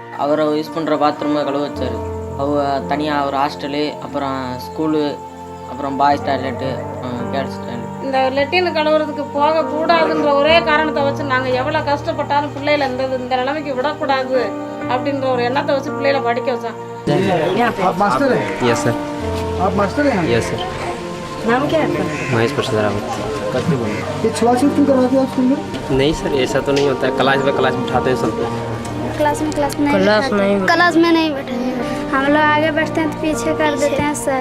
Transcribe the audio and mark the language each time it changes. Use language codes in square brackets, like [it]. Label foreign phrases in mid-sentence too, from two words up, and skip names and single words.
[ta] அவரை யூஸ் பண்ணுற பாத்ரூமை கழுவ வச்சார். தனியாக ஒரு ஹாஸ்டலு, அப்புறம் ஸ்கூலு, அப்புறம் [en] boys toilet, girls toilet. [ta] இந்த லெட்டின் கழுவுறதுக்கு போகக்கூடாதுன்ற ஒரே காரணத்தை வச்சு நாங்கள் எவ்வளோ கஷ்டப்பட்டாலும் பிள்ளைகளை இந்த நிலைமைக்கு விடக்கூடாது அப்படின்ற ஒரு எண்ணத்தை வச்சு பிள்ளைகளை படிக்க வச்சோம். [hi] मास्टर है? [en] yes sir. [hi] आप मास्टर हैं? [en] yes sir. [hi] नाम क्या है? महेश प्रसाद रावत. ये छुआछूत क्यों करवाते हो आप स्कूल में? नहीं सर, ऐसा तो नहीं होता है. क्लास में बिठाते हैं सब. क्लास में नहीं बैठे. हम लोग आगे बैठते हैं तो पीछे कर देते हैं सर.